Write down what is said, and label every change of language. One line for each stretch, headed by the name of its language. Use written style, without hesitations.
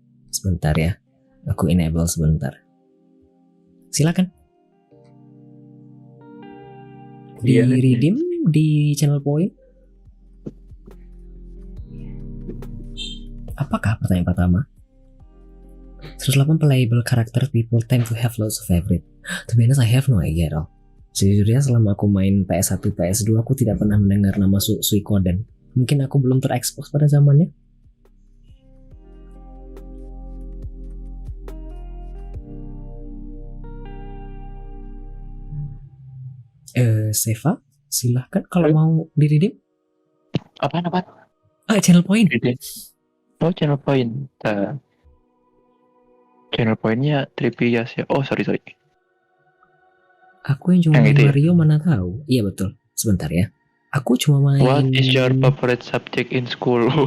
Indonesian: Sebentar ya. Aku enable sebentar. Silakan. Di redeem di channel point. Apakah pertanyaan pertama?
English: 108 playable character people tend to have lots of favorite. To be honest, I have no idea at all.
Indonesian: Sejujurnya selama aku main PS1, PS2 aku tidak pernah mendengar nama Suikoden. Mungkin aku belum terekspos pada zamannya. Seva, silahkan kalau mau di-redeem. Apaan?
English: Channel point. Oh, channel point.
Indonesian: Channel pointnya trivia sih.
English: Oh, sorry.
Indonesian: Aku yang cuma main Mario mana tahu. Iya betul. Sebentar ya. Aku cuma main.
English: What is your favorite subject in school?